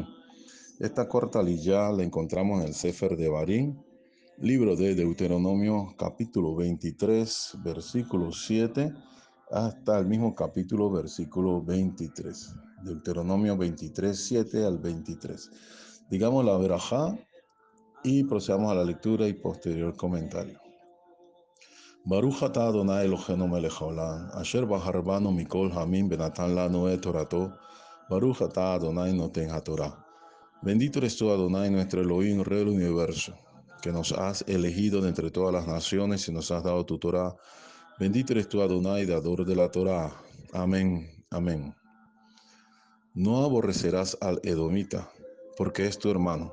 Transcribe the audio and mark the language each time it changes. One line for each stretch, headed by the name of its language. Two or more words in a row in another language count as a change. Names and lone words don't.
Spanish: Esta cuarta liyá la encontramos en el Sefer de Barín, libro de Deuteronomio, capítulo 23, versículo 7, hasta el mismo capítulo, versículo 23. Deuteronomio 23, 7 al 23. Digamos la verajá y procedamos a la lectura y posterior comentario.
Hebrew: ברוך אתה אדוני אלוהינו מלך העולם, אשר בחר בנו מכל העמים ונתן לנו את תורתו, ברוך אתה אדוני נותן התורה.
Spanish: Bendito eres tú, Adonai, nuestro Elohim, Rey del universo, que nos has elegido de entre todas las naciones y nos has dado tu Torah. Bendito eres tú, Adonai, dador de la Torah. Amén, amén. No aborrecerás al edomita, porque es tu hermano.